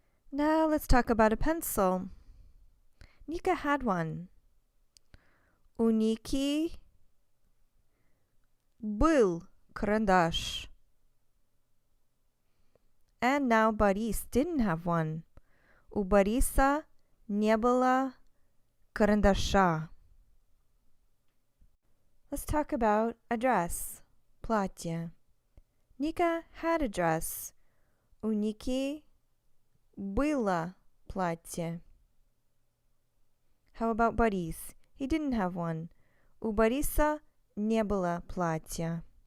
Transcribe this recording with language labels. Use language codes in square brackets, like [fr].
[en] Now let's talk about a pencil. Nika had one. [ru] У Ники был карандаш. [en] And now Борис didn't have one. [ru] У Бориса не было карандаша. [en] Let's talk about a dress, платье. Nika had a dress. [ru] У Ники было платье. [en] How about Борис? He didn't have one. [ru] У Бориса не было платья.